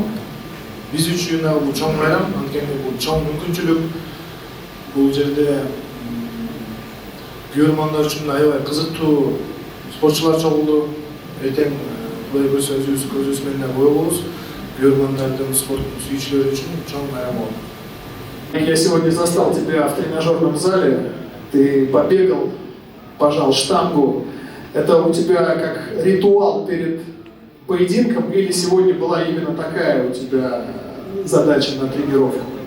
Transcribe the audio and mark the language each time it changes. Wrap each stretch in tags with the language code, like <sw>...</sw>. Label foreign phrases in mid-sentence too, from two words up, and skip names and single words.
<ky>Биз үчүн бул чоң майрам, анткени бул чоң мүмкүнчүлүк. Бул жерде көрөрмандар үчүн аябай кызыктуу спортчулар чогулду. Эртең Кудай көрсө өзүбүз көзүбүз менен кое болобуз. Көрөрмандардын, спорттун сүйүүчүлөрү үчүн чоң майрам болот.</ky> <ru>Я сегодня застал тебя в тренажерном зале, ты побегал, пожал штангу. Это у тебя как ритуал перед поединком или сегодня была именно такая у тебя задача на тренировку?</ru>